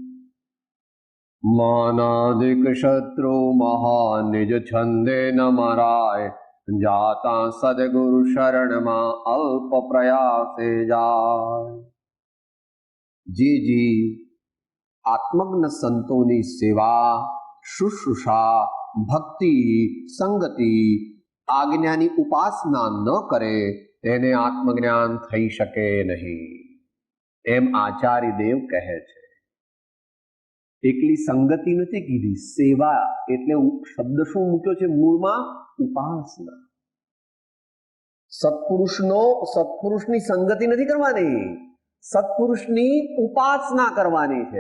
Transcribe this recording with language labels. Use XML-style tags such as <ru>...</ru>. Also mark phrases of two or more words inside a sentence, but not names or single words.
<gu>માનાદિક શત્રુ મહાનિજ છંદે ન મરાય જાતા સદગુરુ શરણ માં અલ્પ પ્રયાસે જાય। જી જી આત્મજ્ઞ સંતોની સેવા શુશ્રૂષા ભક્તિ સંગતિ આજ્ઞાની ઉપાસના ન કરે તેને આત્મજ્ઞાન થઈ શકે નહીં એમ આચાર્ય દેવ કહે છે। એકલી સંગતિ નથી કીધી, સેવા એટલે શબ્દ શું મૂક્યો છે મૂળમાં? ઉપાસના। સત્પુરુષની સંગતિ નથી કરવાની, સત્પુરુષની ઉપાસના કરવાની છે।</gu>